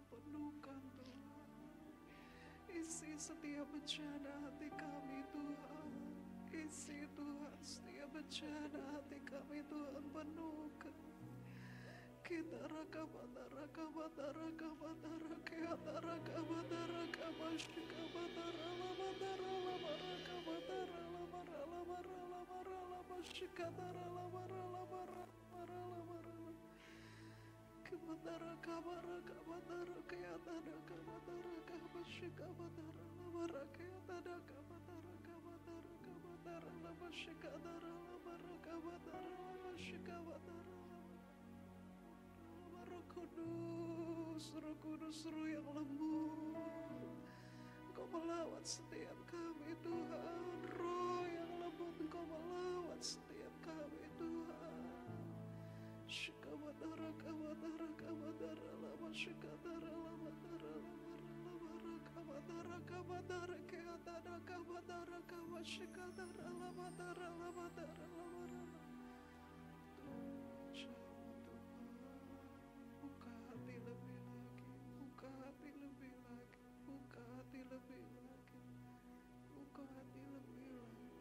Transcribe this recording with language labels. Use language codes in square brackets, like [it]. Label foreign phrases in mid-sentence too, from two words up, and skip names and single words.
[id] penuhkan Tuhan. Isi setiap bencana hati kami Tuhan. Isi Tuhan setiap bencana hati kami Tuhan, penuhkan. Kita raka batara kabatara kabatara keatara kabatara kabashika batara labatara labara kabatara labara labara labara labashika tara labara labara labara labara kabatara kabara kabatara keatara kabatara kabashika batara labara keatara kabatara kabatara kabatara labashika tara labara kabatara labashika batara. Roh Kudus, Roh yang lembut, Engkau melawat setiap kami Tuhan. Roh yang lembut, Engkau melawat setiap kami Tuhan. Shikabatara kabatara kabatara lama shikatara labatara labara kabatara kabatara keatara kabatara kabashikatara labatara labatara labara. Buka hati lebih lagi, buka hati lebih lagi, buka hati lebih lagi, buka hati lebih lagi.